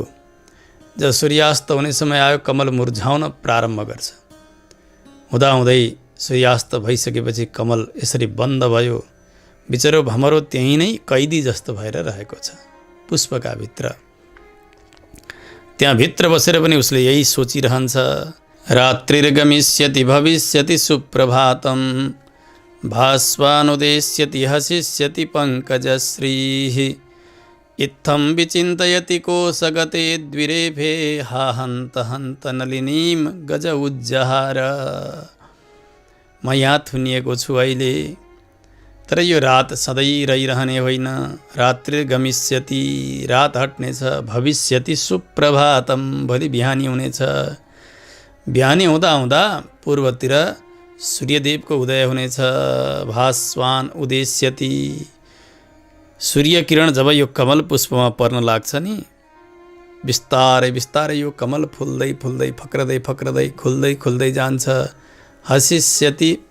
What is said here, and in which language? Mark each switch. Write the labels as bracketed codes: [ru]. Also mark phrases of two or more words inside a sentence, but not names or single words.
[ne] जब सूर्यास्त हुने समय आयो कमल मुर्झाउन प्रारम्भ गर्छ। हुँदाहुँदै सूर्यास्त भइसकेपछि कमल यसरी बन्द भयो। बिचरो भमरो त्यहीँ नै कैदी जस्तो भएर रहेको छ पुष्पका भित्र। त्यहाँ भित्र बसेर पनि उसले यही सोचिरहन्छ, [sa] रात्रिर्गमिष्यति भविष्यति सुप्रभातम भास्वानुदेश्यति हसिष्यति पङ्कजश्रीः इत्थं विचिन्तयति कोशगते द्विरेफे हा हन्त हन्त नलिनीं गज उज्जहार। [ne] म यहाँ थुनिएको छु अहिले, तर यो रात सधैँ रहिरहने होइन। [sa] रात्रि गमिष्यति, [ne] रात हट्नेछ। [sa] भविष्यति सुप्रभातम, [ne] भोलि बिहानी हुनेछ। बिहानी हुँदा हुँदा पूर्वतिर सूर्यदेवको उदय हुनेछ। [sa] भास्वान उदेश्यति, [ne] सूर्य किरण जब यो कमल पुष्पमा पर्न लाग्छ नि, बिस्तारै बिस्तारै यो कमल फुल्दै फुल्दै फक्रदै फक्रदै खुल्दै खुल्दै जान्छ।